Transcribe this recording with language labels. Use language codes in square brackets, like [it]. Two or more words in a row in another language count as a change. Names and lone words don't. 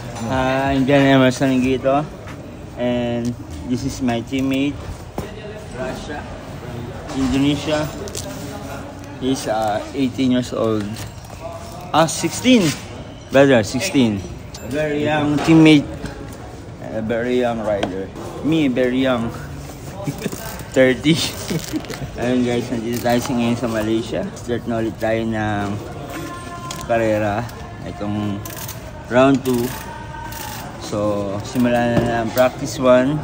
[en] I'm John Emerson Gito, and this is my teammate, Rasha, Indonesia. He's 18 years old. 16, brother, 16. A very young teammate, a very young rider. Me, very young. 30. [tl] Ayun guys, nandito tayo ngayon sa Malaysia. Start na ulit tayo ng karera. Itong round 2. So, simulan na ang practice 1.